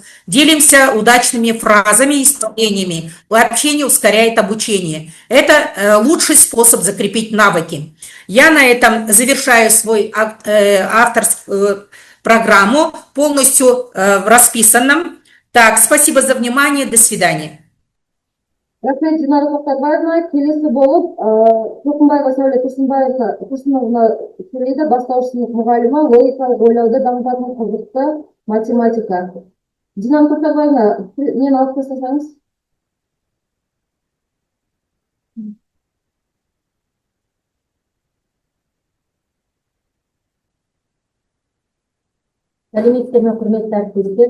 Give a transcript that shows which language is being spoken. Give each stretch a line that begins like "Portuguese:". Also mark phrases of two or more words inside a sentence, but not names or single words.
Russian: Делимся удачными фразами и вступлениями. Общение ускоряет обучение. Это лучший способ закрепить навыки. Я на этом завершаю свой авторскую программу, полностью расписанном. Так, спасибо за внимание, до свидания.
Kazakh: Рахмет, Динара Тоқтарбаевна. Келесі болып, Тоқымбаева Сәуле Тұрсыновна сөйлейді. Бастауыш сынып мұғалімі, логикалық ойлауды дамытатын қызықты математика. Динара Тоқтарбаевна, нені алып қойсаңыз? Сәлеметсіздер ме, құрметті әріптестер?